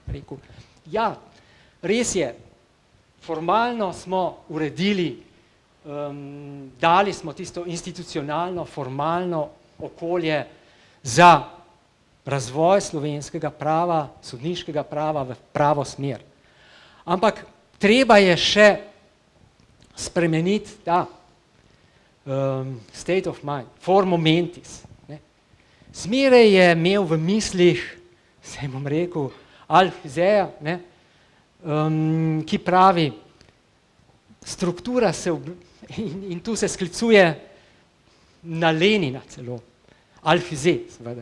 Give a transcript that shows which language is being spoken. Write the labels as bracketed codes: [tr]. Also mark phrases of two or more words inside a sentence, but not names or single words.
[sl] Rekel, ja, res je, formalno smo uredili, dali smo tisto institucionalno, formalno okolje za razvoj slovenskega prava, sodniškega prava v pravo smer. Ampak treba je še spremeniti ta [en] state of mind, [sl] for momentis. Zmeraj je imel v mislih, se bom rekel, Althusserja, ki pravi, struktura se, in tu se sklicuje na Lenina celo, Althusser, seveda.